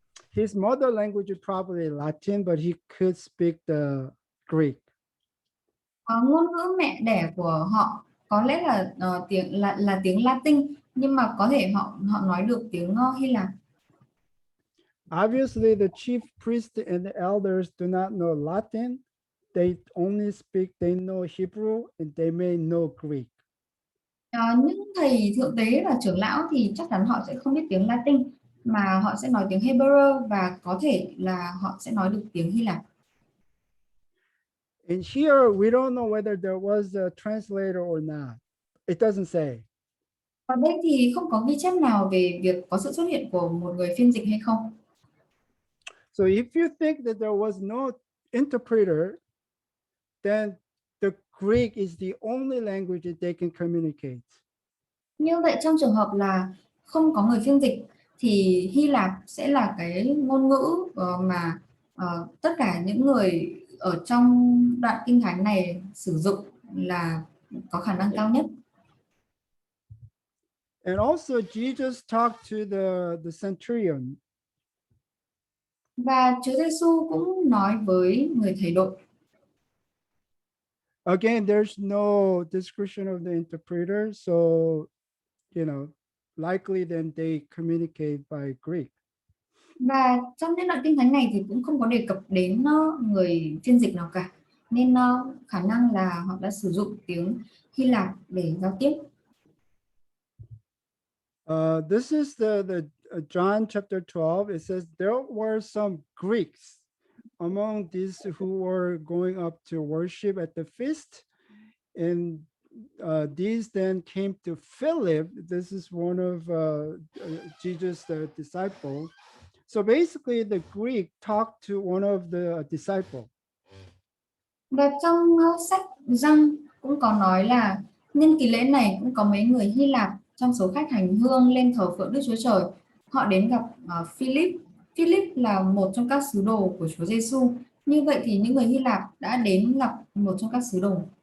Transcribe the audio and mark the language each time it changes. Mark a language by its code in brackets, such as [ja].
[en] His mother language is probably Latin, but he could speak the Greek. [vi] Ngôn ngữ mẹ đẻ của họ có lẽ là tiếng Latin, nhưng mà có thể họ nói được tiếng Hy Lạp. [en] Obviously, the chief priests and the elders do not know Latin. They only speak, they know Hebrew, and they may know Greek. [vi] Những thầy thượng tế và trưởng lão thì chắc chắn họ sẽ không biết tiếng Latin, mà họ sẽ nói tiếng Hebrew và có thể là họ sẽ nói được tiếng Hy Lạp. [en] And here we don't know whether there was a translator or not. It doesn't say. [vi] Ở đây thì không có ghi chép nào về việc có sự xuất hiện của một người phiên dịch hay không. [en] So if you think that there was no interpreter, then the Greek is the only language that they can communicate. [vi] Như vậy trong trường hợp là không có người phiên dịch thì Hy Lạp sẽ là cái ngôn ngữ mà tất cả những người ở trong đoạn kinh thánh này sử dụng là có khả năng cao nhất. [en] And also Jesus talked to the centurion. [vi] Và Chúa Giêsu cũng nói với người thầy đội. [en] Again, there's no description of the interpreter, so likely then they communicate by Greek. [vi] Và trong những đoạn kinh thánh này thì cũng không có đề cập đến người phiên dịch nào cả, nên khả năng là họ đã sử dụng tiếng Hy Lạp để giao tiếp. [en] This is the John chapter 12. It says there were some Greeks among these who were going up to worship at the feast, and these then came to Philip. This is one of Jesus' disciples. So basically, the Greek talked to one of the disciples. [vi] Và trong sách Giăng cũng có nói là nhân kỳ lễ này cũng có mấy người Hy Lạp trong số khách hành hương lên thờ phượng Đức Chúa Trời. Họ đến gặp Philip. Philip là một trong các sứ đồ của Chúa Giêsu, Như vậy thì những người Hy Lạp đã đến gặp một trong các sứ đồ.